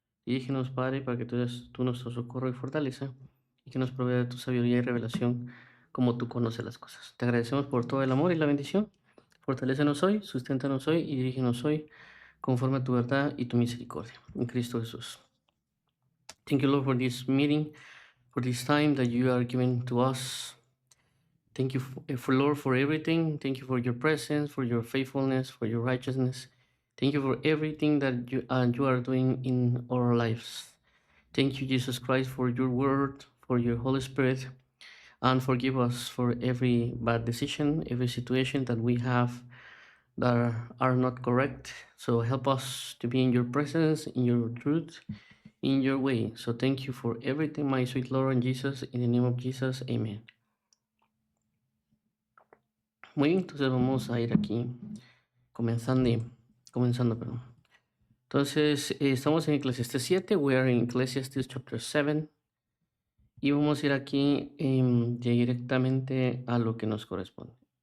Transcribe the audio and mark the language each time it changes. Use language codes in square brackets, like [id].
[es] Dirígenos, Padre, para que tú seas tú nuestro socorro y fortaleza, y que nos provea de tu sabiduría y revelación, como tú conoces las cosas. Te agradecemos por todo el amor y la bendición. Fortalécenos hoy, susténtanos hoy y dirígenos hoy conforme a tu verdad y tu misericordia. En Cristo Jesús. [en] Thank you, Lord, for this meeting, for this time that you are giving to us. Thank you, Lord, for everything. Thank you for your presence, for your faithfulness, for your righteousness. Thank you for everything that you are doing in our lives. Thank you, Jesus Christ, for your word, for your Holy Spirit, and forgive us for every bad decision, every situation that we have that are not correct. So help us to be in your presence, in your truth, in your way. So thank you for everything, my sweet Lord and Jesus. In the name of Jesus, amen. [es] Muy bien, entonces vamos a ir aquí comenzando, perdón. Entonces, estamos en Eclesiastes 7, [en] we are in Ecclesiastes chapter 7, [es] y vamos a ir aquí directamente a lo que nos corresponde.